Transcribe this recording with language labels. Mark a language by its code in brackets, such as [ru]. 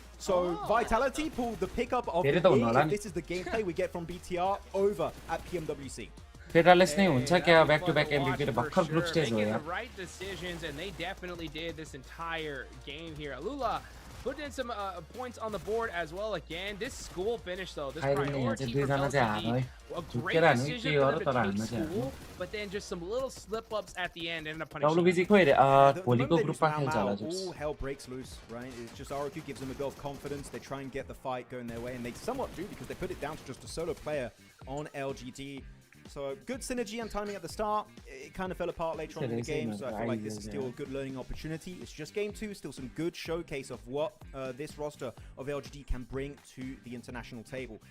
[en] So Vitality pulled the pickup of the year. This is the gameplay we get from BTR over at PMWC. [ne] फेडरलेस नै हुन्छ क्या back to back एमभीपी र भर्खर group stage हो यार [en] right decisions and they definitely did this entire game here. Alula put in some points on the board as well again. This school finish though, this priority for Bell to a great decision for them to take school, but then just some little slip ups at the end ended up punishing. [ne] WBG खोइ रे भोलिको ग्रुपमा खेल्छ होला [en] all hell breaks loose, right? It's just ROQ gives them a bit of confidence. They try and get the fight going their way, and they somewhat do because they put it down to just a solo player on LGD. So good synergy and timing at the start. It kind of fell apart later on in the game, so I feel like this is still a good learning opportunity. It's just game 2, still some good showcase of what this roster of LGD can bring to the international table.